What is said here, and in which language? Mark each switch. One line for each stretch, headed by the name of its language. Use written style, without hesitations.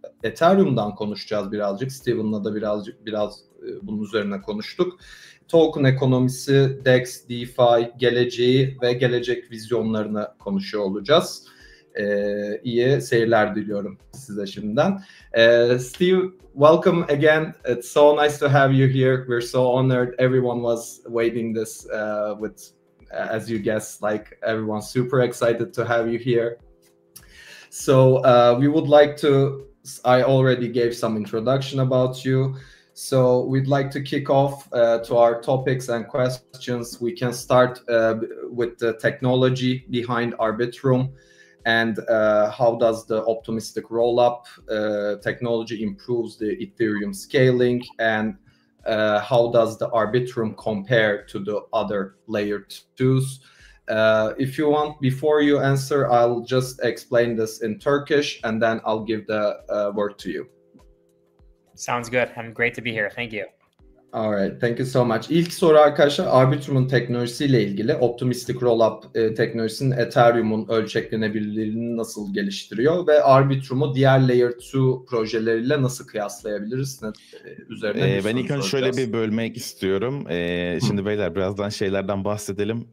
Turkish: Ethereum'dan konuşacağız birazcık. Steven'la da biraz bunun üzerine konuştuk. Token ekonomisi, DEX, DeFi, geleceği ve gelecek vizyonlarını konuşuyor olacağız. İyi seyirler diliyorum size şimdiden.
English: Steve, welcome again. It's so nice to have you here. We're so honored. Everyone was waiting this as you guessed, like everyone's super excited to have you here. So we would like to, I already gave some introduction about you. So we'd like to kick off to our topics and questions. We can start with the technology behind Arbitrum. And how does the optimistic roll-up technology improves the Ethereum scaling, and how does the Arbitrum compare to the other layer 2s? If you want, before you answer, I'll just explain this in Turkish, and then I'll give the word to you. Sounds good. I'm great to be here. Thank you. All right, thank you so much.
Turkish: İlk soru arkadaşlar Arbitrum'un teknolojisiyle ilgili. Optimistic Rollup teknolojisinin Ethereum'un ölçeklenebilirliğini nasıl geliştiriyor ve Arbitrum'u diğer Layer 2 projeleriyle nasıl kıyaslayabiliriz? Üzerine ben ilk önce şöyle bir bölmek istiyorum. Şimdi beyler birazdan şeylerden bahsedelim.